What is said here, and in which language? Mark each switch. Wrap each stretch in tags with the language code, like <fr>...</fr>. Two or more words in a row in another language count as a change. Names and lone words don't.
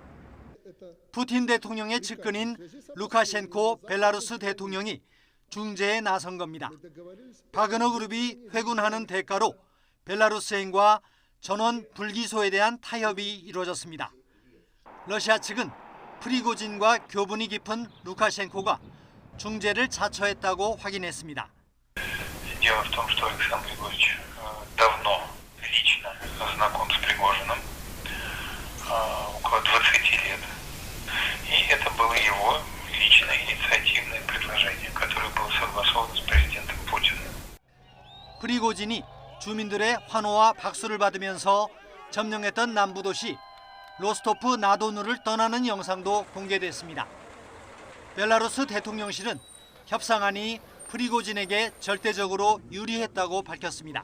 <ko>푸틴 대통령의 측근인 루카셴코 벨라루스 대통령이 중재에 나선 겁니다. 바그너 그룹이 회군하는 대가로 벨라루스행과 전원 불기소에 대한 타협이 이루어졌습니다. 러시아 측은 프리고진과 교분이 깊은 루카셴코가 중재를 자처했다고 확인했습니다.</ko> <ru>Дело в том, что Александр Григорьевич давно лично знаком с Пригожиным, около 20 лет. И это было его личное инициативное предложение, которое было согласовано с президентом Путиным.</ru> <ko>프리고진이 주민들의 환호와 박수를 받으면서 점령했던 남부도시 로스토프 나도누를 떠나는 영상도 공개됐습니다. 벨라루스 대통령실은 협상안이 프리고진에게 절대적으로 유리했다고 밝혔습니다.</ko>